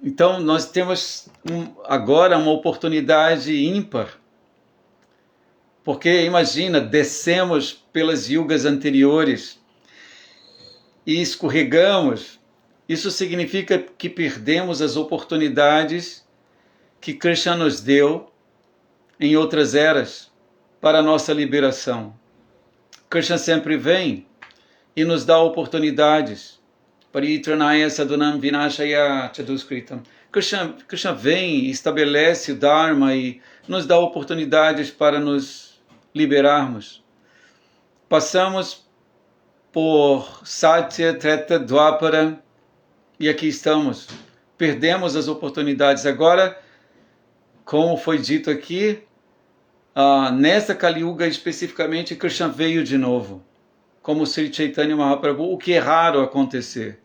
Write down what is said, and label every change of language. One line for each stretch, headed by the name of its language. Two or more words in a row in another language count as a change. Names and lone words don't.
Portuguese: Então nós temos agora uma oportunidade ímpar, porque imagina, descemos pelas yugas anteriores e escorregamos. Isso significa que perdemos as oportunidades que Krishna nos deu em outras eras para a nossa liberação. Krishna sempre vem e nos dá oportunidades.
Sanskrit: परित्राणाय साधूनां विनाशाय चदुष्कृतम्.
Portuguese: Krishna vem e estabelece o Dharma e nos dá oportunidades para nos liberarmos. Passamos por Satya, Treta, Dwapara e aqui estamos. Perdemos as oportunidades. Agora, como foi dito aqui, nessa Kali Yuga especificamente, Krishna veio de novo, como Sri Chaitanya Mahaprabhu, o que é raro acontecer.